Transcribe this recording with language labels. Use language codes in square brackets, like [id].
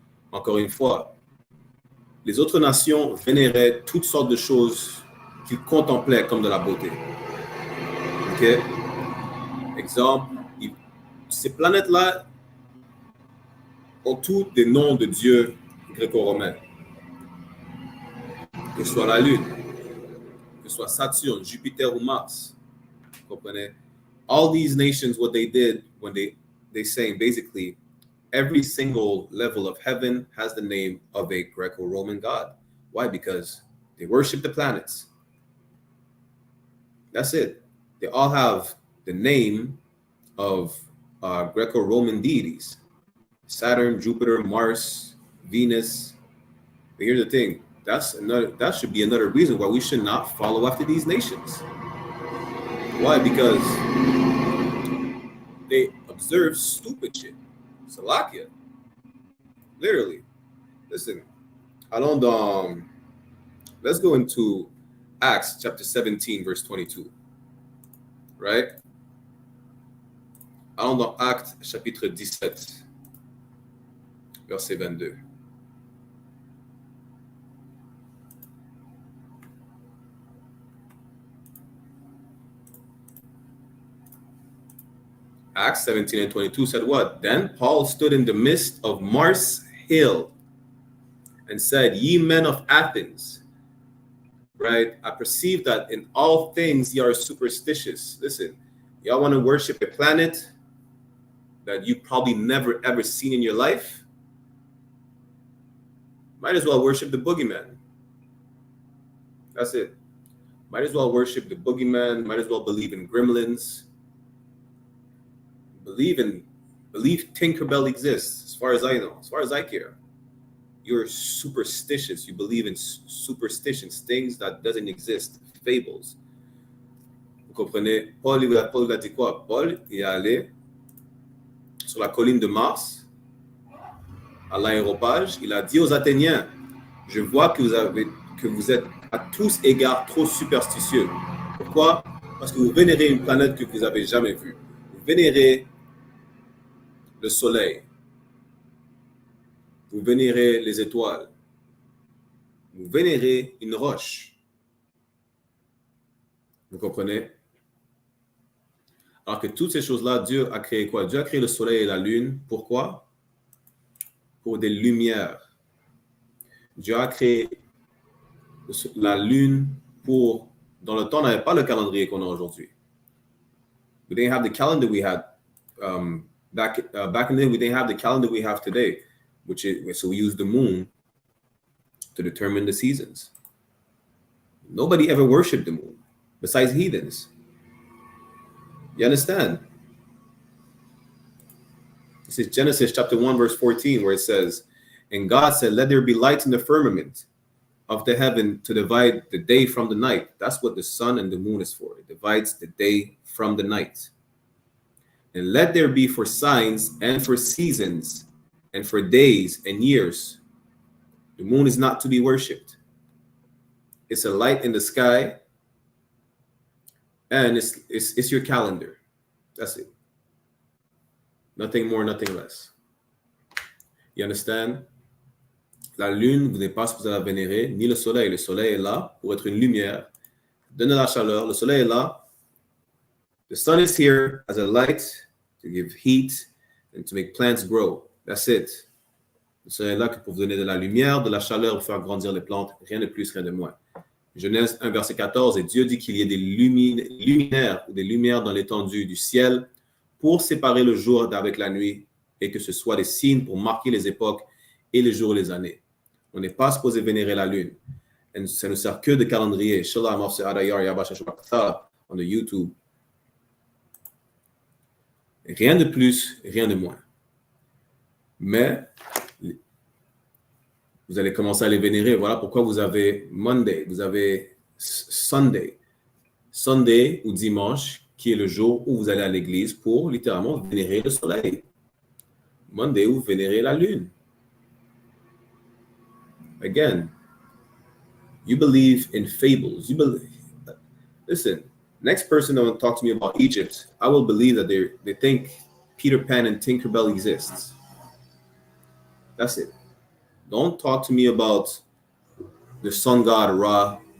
[fr] Encore une fois, les autres nations vénéraient toutes sortes de choses qu'ils contemplaient comme de la beauté. Ok? Exemple, ces planètes-là ont tous des noms de dieux gréco-romains. Que ce soit la Lune, que ce soit Saturne, Jupiter ou Mars. Vous comprenez? [en] All these nations, what they did when they say basically every single level of heaven has the name of a Greco-Roman god. Why? Because they worship the planets. That's it. They all have the name of Greco-Roman deities. Saturn, Jupiter, Mars, Venus. But here's the thing. That should be another reason why we should not follow after these nations. Why? Because they observe stupid shit. Salakia. Literally. Listen. [fr] Allons dans... [en] Let's go into Acts chapter 17, verse 22. Right? [fr] Allons dans Actes chapitre 17, verset 22. [en] Acts 17 and 22 said what? Then Paul stood in the midst of Mars Hill and said, Ye men of Athens, right? I perceive that in all things ye are superstitious. Listen, y'all want to worship a planet that you probably never ever seen in your life? Might as well worship the boogeyman. That's it. Might as well worship the boogeyman. Might as well believe in gremlins. Believe Tinkerbell exists, as far as I know, as far as I care. You're superstitious. You believe in superstitions, things that doesn't exist, fables. [fr] Vous comprenez? Paul a dit quoi? Paul est allé sur la colline de Mars, à l'aéropage. Il a dit aux Athéniens, je vois que vous êtes à tous égards trop superstitieux. Pourquoi? Parce que vous vénérez une planète que vous n'avez jamais vue. Vous vénérez le soleil. Vous vénérez les étoiles. Vous vénérez une roche. Vous comprenez? Alors que toutes ces choses-là, Dieu a créé quoi? Dieu a créé le soleil et la lune. Pourquoi? Pour des lumières. Dieu a créé la lune pour... Dans le temps, on n'avait pas le calendrier qu'on a aujourd'hui. [en] We didn't have the calendar we had back in the day. We didn't have the calendar we have today, so we use the moon to determine the seasons. Nobody ever worshipped the moon besides heathens. You understand? This is Genesis chapter 1, verse 14, where it says, And God said, Let there be lights in the firmament of the heaven to divide the day from the night. That's what the sun and the moon is for. It divides the day from the night. And let there be for signs and for seasons and for days and years. The moon is not to be worshipped. It's a light in the sky, and it's your calendar. That's it. Nothing more, nothing less. You understand? [fr] La lune, vous n'êtes pas supposé la vénérer, ni le soleil. Le soleil est là pour être une lumière, donner la chaleur. Le soleil est là. [en] The sun is here as a light to give heat and to make plants grow. That's it. [fr] Le soleil est là pour vous donner de la lumière, de la chaleur, pour faire grandir les plantes. Rien de plus, rien de moins. Genèse 1, verset 14, et Dieu dit qu'il y ait des luminaires ou des lumières dans l'étendue du ciel pour séparer le jour d'avec la nuit et que ce soit des signes pour marquer les époques et les jours et les années. On n'est pas supposé vénérer la lune. Et ça ne sert que de calendrier. [en] Shalom, on the YouTube. [fr] Rien de plus, rien de moins. Mais vous allez commencer à les vénérer. Voilà pourquoi vous avez Monday, vous avez Sunday. Sunday ou dimanche, qui est le jour où vous allez à l'église pour littéralement vénérer le soleil. Monday, vous vénérez la lune. [en] Again, you believe in fables. Listen, next person that will talk to me about Egypt, I will believe that they think Peter Pan and Tinkerbell exists. That's it. Don't talk to me about the sun god Ra.